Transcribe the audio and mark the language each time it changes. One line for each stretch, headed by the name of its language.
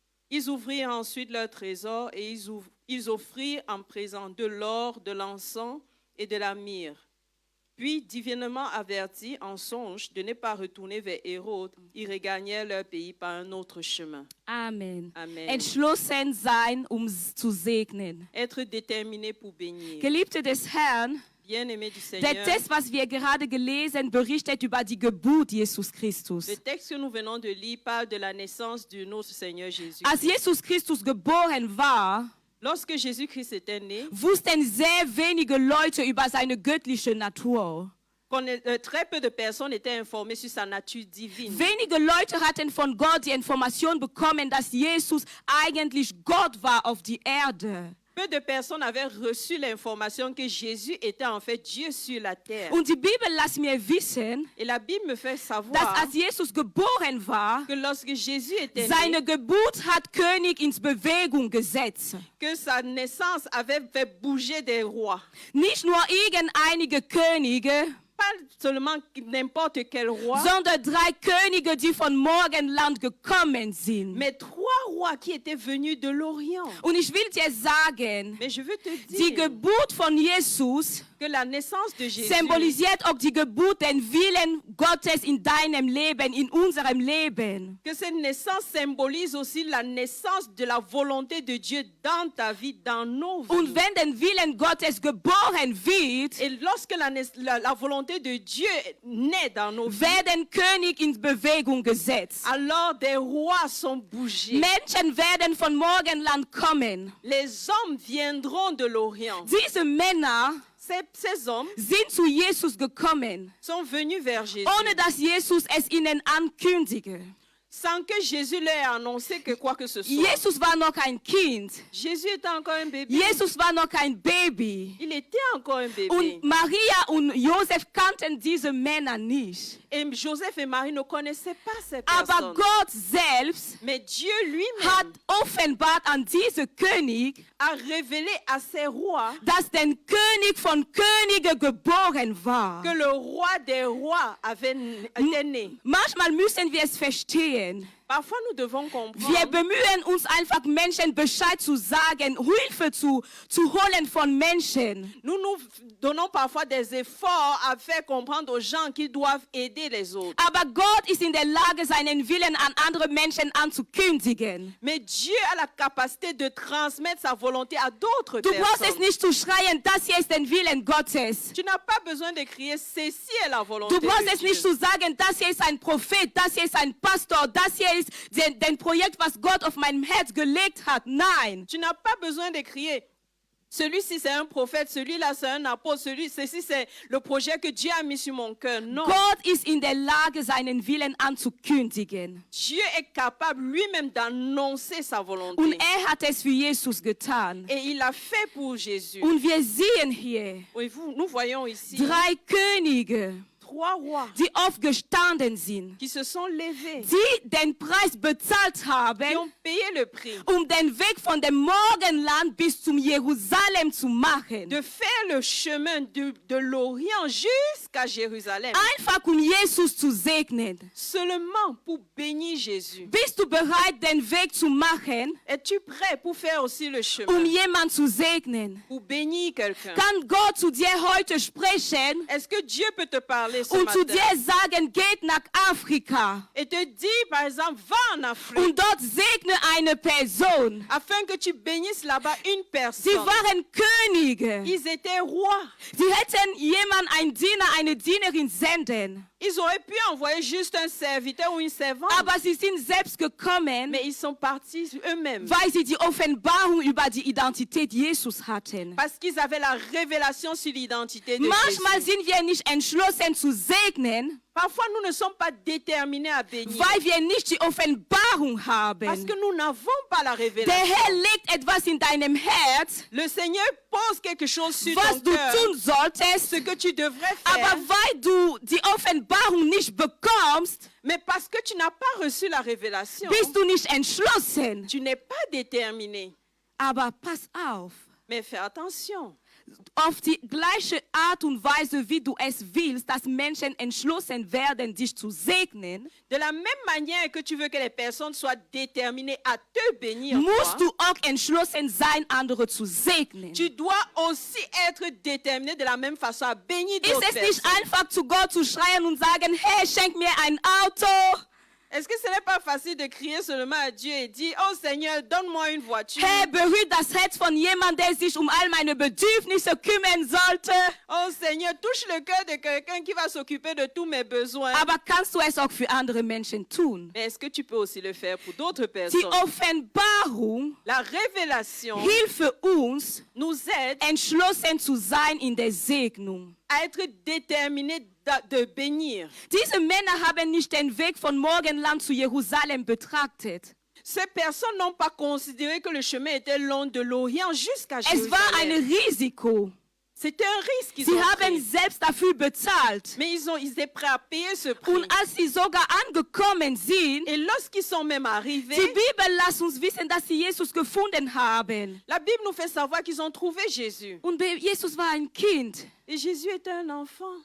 French: Ils ouvrirent ensuite leur trésor et ils offrirent en présent de l'or, de l'encens et de la myrrhe. Puis, divinement avertis en songe de ne pas retourner vers Hérode, ils regagnèrent leur pays par un autre chemin. Amen. Amen.
German: Entschlossen sein, zu segnen.
French: Être déterminé pour bénir.
German: Geliebte des Herrn,
French: Bien-aimé du
German: der
French: Seigneur,
German: Text, was wir gerade gelesen, berichtet über die Geburt Jesus Christus.
French: le texte que nous venons de lire parle de la naissance de notre Seigneur Jésus.
German: Als Jesus Christus geboren war,
French: Lorsque Jésus-Christ était né,
German: wussten sehr wenige Leute über seine göttliche Natur.
French: très peu de personnes étaient informées sur sa nature divine.
German: Wenige Leute hatten von Gott die Information bekommen, dass Jesus eigentlich Gott war auf die Erde.
French: Peu de personnes avaient reçu l'information que Jésus était en fait Dieu sur la terre.
German: Und die Bibel lässt mir wissen,
French: Et la Bible me fait
German: dass
French: savoir
German: als Jesus geboren war,
French: que lorsque Jésus était né,
German: seine Geburt hat König ins Bewegung gesetzt.
French: que sa naissance avait fait bouger des rois.
German: Nicht nur einige Könige,
French: Pas seulement n'importe quel roi,
German: sondern 3 Könige, die von Morgenland gekommen sind.
French: mais 3 rois qui étaient venus de l'Orient.
German: Und ich will dir sagen,
French: Mais je veux te
German: die
French: dire
German: Geburt von Jesus
French: que la naissance de Jésus
German: symbolisiert auch die Geburt, den Willen Gottes in deinem Leben, in unserem Leben.
French: que cette naissance symbolise aussi la naissance de la volonté de Dieu dans ta vie, dans nos vies.
German: Und wenn der Willen Gottes geboren wird,
French: Et lorsque la volonté de Dieu naît dans nos vies,
German: werden König in Bewegung gesetzt.
French: alors des rois sont bougés.
German: Menschen werden von Morgenland kommen.
French: Les hommes viendront de l'Orient.
German: Diese Männer
French: Ces hommes
German: sind zu Jesus gekommen,
French: sont venus vers Jésus
German: ohne dass Jesus es ihnen ankündigte.
French: sans que Jésus leur ait annoncé que quoi que ce soit.
German: Jesus war noch ein Kind.
French: Jésus était encore un bébé.
German: Jesus war noch ein Baby.
French: Il était encore un bébé.
German: Und Maria und Josef kannten diese Männer nicht.
French: Et Joseph et Marie ne connaissaient pas ces
German: Aber
French: personnes.
German: Gott selbst
French: Mais Dieu
German: hat
French: lui-même
German: offenbart an diese König,
French: a révélé à ses rois
German: dass der König von Könige geboren war.
French: que le roi des rois était né.
German: Manchmal müssen wir es verstehen.
French: Parfois, nous devons comprendre.
German: bemühen uns einfach, Menschen Bescheid zu sagen, Hilfe zu holen von Menschen.
French: Nous donnons parfois des efforts à faire comprendre aux gens qu'ils doivent aider les autres.
German: Aber Gott ist in der Lage, seinen Willen an andere Menschen anzukündigen.
French: Mais Dieu a la capacité de transmettre sa volonté à d'autres
German: Du brauchst es
French: personnes.
German: nicht zu schreien, das hier ist der Willen Gottes.
French: Tu n'as pas besoin de crier, ceci est la volonté
German: Du brauchst
French: de
German: es nicht
French: Dieu.
German: zu sagen, das hier ist ein Prophet, das hier ist ein Pastor, das hier ist den Projekt, was Gott auf meinem Herz gelegt hat. Nein.
French: Tu n'as pas besoin de crier, celui-ci c'est un prophète, celui-là c'est un apôtre, ceci c'est le projet que Dieu a mis sur mon cœur. Non.
German: Gott ist in der Lage, seinen Willen anzukündigen.
French: Dieu est capable lui-même d'annoncer sa volonté.
German: Und hat es für Jesus getan.
French: Et il l'a fait pour Jésus.
German: Und wir sehen hier
French: Oui, nous voyons ici
German: 3 Könige,
French: 3 rois
German: die aufgestanden sind,
French: qui se sont levés,
German: die den Preis bezahlt
French: qui
German: haben,
French: ont payé le prix
German: den Weg von dem Morgenland bis zum Jerusalem zu machen.
French: de faire le chemin de l'Orient jusqu'à Jérusalem,
German: Einfach Jesus zu segnen.
French: seulement pour bénir Jésus.
German: Bist du bereit, den Weg zu machen,
French: Es-tu prêt pour faire aussi le chemin,
German: jemanden zu segnen?
French: pour bénir quelqu'un?
German: Kann Gott zu dir heute sprechen
French: Est-ce que Dieu peut te parler ce
German: und zu
French: matin
German: dir sagen, geht nach Afrika
French: et te dire, par exemple, va en Afrique
German: und dort segne eine Person?
French: afin que tu bénisses là-bas une
German: Sie
French: personne?
German: waren Könige.
French: Ils étaient rois.
German: Sie hätten jemand, ein Diener, eine Dienerin senden.
French: Ils auraient pu envoyer juste un serviteur ou une servante,
German: Aber sie sind selbst gekommen,
French: mais ils sont partis eux-mêmes
German: weil sie die Offenbarung über die Identität Jesus hatten.
French: parce qu'ils avaient la révélation sur l'identité de
German: Manchmal
French: Jésus.
German: sind wir nicht entschlossen zu segnen,
French: Parfois, nous ne sommes pas déterminés à bénir
German: weil wir nicht die Offenbarung
French: parce
German: haben.
French: que nous n'avons pas la
German: Der
French: révélation.
German: Herr legt etwas in deinem Herz,
French: Le Seigneur pense quelque chose sur
German: was
French: ton cœur,
German: tun solltest,
French: ce que tu devrais
German: aber
French: faire,
German: weil du die Offenbarung nicht bekommst,
French: mais parce que tu n'as pas reçu la révélation,
German: bist du nicht entschlossen.
French: tu n'es pas déterminé.
German: Aber pass auf,
French: Mais fais attention.
German: auf die gleiche Art und Weise, wie du es willst, dass Menschen entschlossen werden, dich zu segnen,
French: de la même manière que tu veux que les personnes soient déterminées à te bénir,
German: musst du auch entschlossen sein, andere zu segnen.
French: tu dois aussi être déterminé de la même façon à bénir
German: Ist
French: d'autres
German: es nicht
French: personnes.
German: einfach, zu Gott zu schreien und sagen, hey, schenk mir ein Auto?
French: Est-ce que ce n'est pas facile de crier seulement à Dieu et dire, oh Seigneur, donne-moi une voiture.
German: Hey, berührt das Herz von jemandem, der sich um all meine Bedürfnisse kümmern sollte.
French: Oh Seigneur, touche le cœur de quelqu'un qui va s'occuper de tous mes besoins.
German: Aber kannst du es auch für andere Menschen tun?
French: Mais est-ce que tu peux aussi le faire pour d'autres
German: Die
French: personnes?
German: Offenbarung
French: La révélation
German: hilft uns,
French: nous aide
German: entschlossen zu sein in der Segnung.
French: à être déterminés de bénir.
German: Diese Männer haben nicht den Weg von Morgenland zu Jerusalem betrachtet.
French: Ces personnes n'ont pas considéré que le chemin était long de l'Orient jusqu'à
German: Es war ein
French: Jérusalem.
German: Risiko.
French: C'était un risque qu'ils
German: Sie
French: ont
German: haben
French: pris.
German: selbst dafür bezahlt.
French: Mais ils étaient prêts à payer ce prix.
German: Und als sie sogar angekommen sind,
French: Et lorsqu'ils sont même
German: die
French: arrivés,
German: Bibel lässt uns wissen, dass sie Jesus gefunden haben.
French: la Bible nous fait savoir qu'ils ont trouvé Jésus.
German: Und Jesus war ein Kind.
French: Et Jésus était un enfant.